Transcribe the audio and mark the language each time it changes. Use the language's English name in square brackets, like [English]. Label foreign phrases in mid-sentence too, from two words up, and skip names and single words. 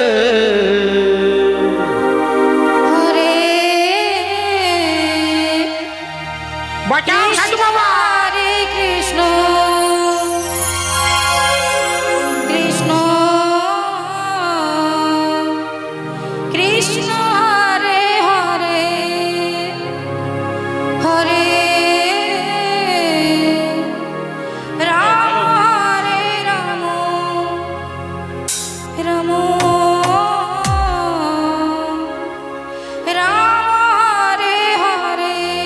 [Sanskrit] হরে [Bangla] বাঁচাও সাধু বাবা। [Sanskrit] হরে কৃষ্ণ কৃষ্ণ কৃষ্ণ হরে হরে হরে রাম হরে রাম রাম রাম হরে হরে।